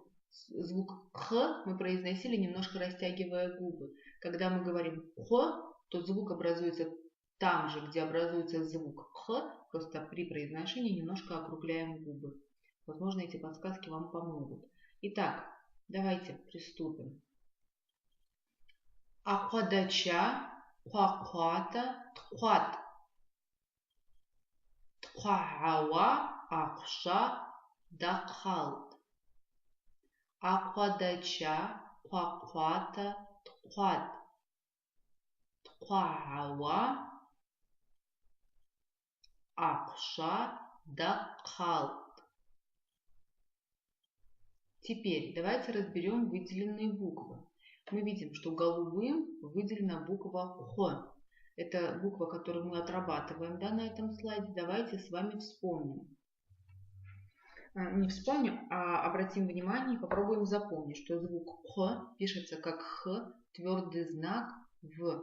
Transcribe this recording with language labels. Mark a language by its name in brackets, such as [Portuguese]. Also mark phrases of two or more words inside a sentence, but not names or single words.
[Russian] Звук Х мы произносили, немножко растягивая губы. Когда мы говорим Х, то звук образуется там же, где образуется звук Х, просто при произношении немножко округляем губы. Возможно, эти подсказки вам помогут. Итак, давайте приступим. [Abaza] Аквадача, кваквата, тхват. Тхвауа, акша, дахалт. Аквадача, кваквата, тхват. Тхвауа, акша, дахалт. [Russian] Теперь давайте разберем выделенные буквы. Мы видим, что голубым выделена буква Х. Это буква, которую мы отрабатываем, да, на этом слайде. Давайте с вами вспомним. Не вспомним, а обратим внимание и попробуем запомнить, что звук Х пишется как Х, твердый знак В.